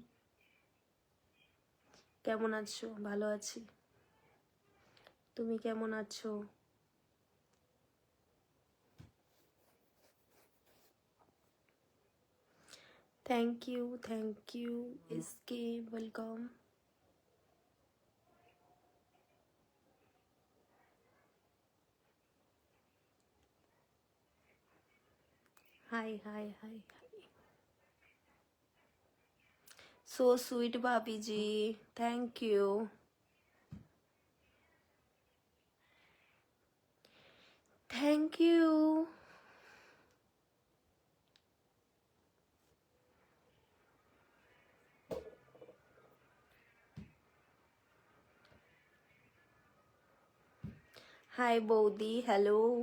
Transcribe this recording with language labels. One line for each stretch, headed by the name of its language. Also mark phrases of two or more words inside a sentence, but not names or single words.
Bangla: কেমন আছো? ভালো আছি, তুমি কেমন আছো?
English: thank you, thank you. এসকে ওয়েলকাম।
Hindi: हाय हाय हाय हाय,
English: so sweet
Hindi: भाभी जी,
English: thank you. thank you.
Hindi: हाय बौदी, हेलो।